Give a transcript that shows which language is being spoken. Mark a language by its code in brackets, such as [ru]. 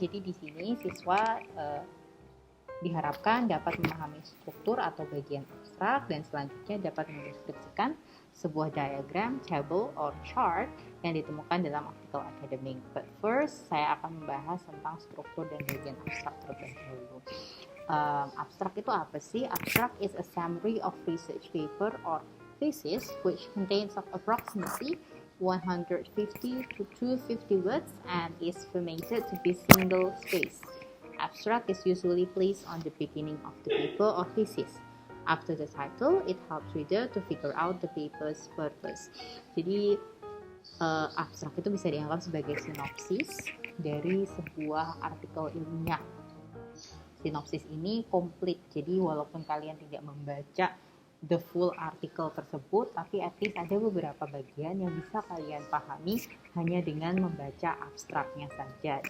[id] Jadi di sini siswa diharapkan dapat memahami struktur atau bagian abstrak dan selanjutnya dapat mendeskripsikan sebuah diagram, [en] table, or chart [id] yang ditemukan dalam artikel akademik. [en] But first, [id] saya akan membahas tentang struktur dan bagian abstrak terlebih dahulu. Abstrak itu apa sih? [en] Abstrak is a summary of research paper or thesis which contains of approximately 150 to 250 words and is formatted to be single space. Abstract is usually placed on the beginning of the paper or thesis. After the title, it helps reader to figure out the paper's purpose. [id] Jadi, abstrak itu bisa dianggap sebagai sinopsis dari sebuah artikel ilmiah. Sinopsis ini komplit, jadi walaupun kalian tidak membaca [en] the full [id] artikel tersebut, tapi [en] at least [id] ada beberapa bagian yang bisa kalian pahami hanya dengan membaca abstraknya saja.